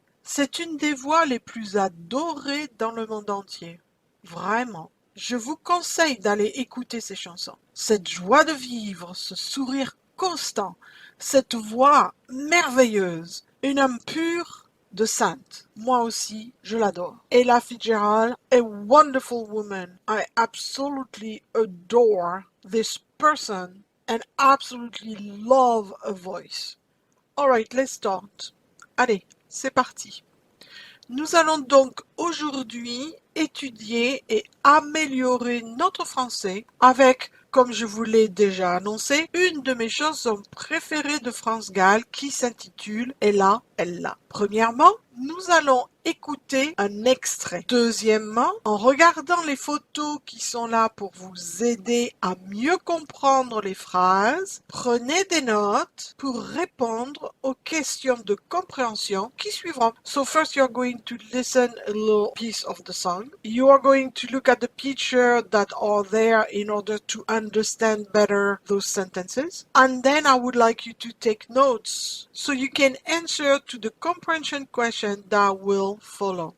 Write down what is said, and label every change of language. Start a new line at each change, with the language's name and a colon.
French: C'est une des voix les plus adorées dans le monde entier. Vraiment. Je vous conseille d'aller écouter ces chansons. Cette joie de vivre, ce sourire constant, cette voix merveilleuse, une âme pure, de sainte. Moi aussi, je l'adore. Ella Fitzgerald,
English: a wonderful woman. I absolutely adore this person and absolutely love her voice. Alright, let's start.
French: Allez, c'est parti. Nous allons donc aujourd'hui étudier et améliorer notre français avec comme je vous l'ai déjà annoncé, une de mes chansons préférées de France Gall qui s'intitule Ella, Ella. Premièrement, nous allons écouter un extrait. Deuxièmement, en regardant les photos qui sont là pour vous aider à mieux comprendre les phrases, prenez des notes pour répondre aux questions de compréhension qui suivront.
English: So first you're going to listen a little piece of the song. You are going to look at the picture that are there in order to understand better those sentences. And then I would like you to take notes so you can answer to the comprehension question that will follow.